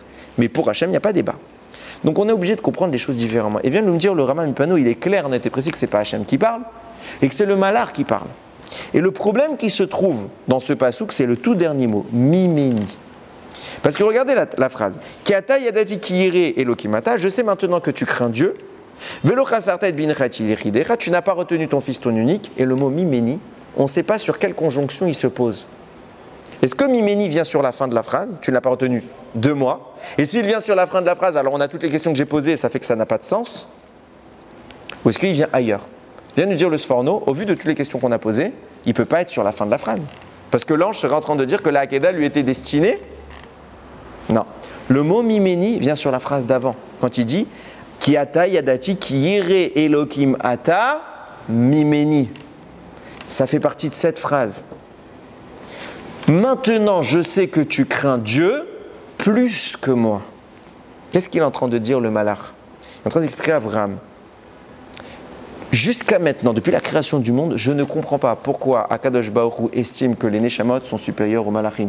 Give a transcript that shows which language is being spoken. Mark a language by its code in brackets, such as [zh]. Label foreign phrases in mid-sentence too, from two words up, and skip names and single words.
[fr] Mais pour Hachem, il n'y a pas débat. Donc on est obligé de comprendre les choses différemment. Et vient de nous dire le Rama Mipano, il est clair, net et précis que ce n'est pas Hachem qui parle, et que c'est le Malach qui parle. Et le problème qui se trouve dans ce passouk, c'est le tout dernier mot, Mimeni. Parce que regardez la phrase. [he] כי עתה ידעתי כי ירא אלהים אתה, [fr] je sais maintenant que tu crains Dieu. [he] ולא חשכת את בנך את יחידך, [fr] tu n'as pas retenu ton fils, ton unique. Et le mot Mimeni, on ne sait pas sur quelle conjonction il se pose. Est-ce que Mimeni vient sur la fin de la phrase, tu ne l'as pas retenu de moi? Et s'il vient sur la fin de la phrase, alors on a toutes les questions que j'ai posées, ça fait que ça n'a pas de sens. Ou est-ce qu'il vient ailleurs? Vient nous dire le Sforno, au vu de toutes les questions qu'on a posées, il ne peut pas être sur la fin de la phrase. Parce que l'ange serait en train de dire que la Hakeda lui était destinée. Non. Le mot mimeni vient sur la phrase d'avant, quand il dit [he] כי עתה ידעתי כי ירא אלקים אתה ממני. [fr] Ça fait partie de cette phrase. Maintenant, je sais que tu crains Dieu plus que moi. Qu'est-ce qu'il est en train de dire le malach? Il est en train d'expliquer à Abraham. Jusqu'à maintenant, depuis la création du monde, je ne comprends pas pourquoi [he] הקדוש ברוך הוא [fr] estime que les Neshamot sont supérieurs aux Malachim.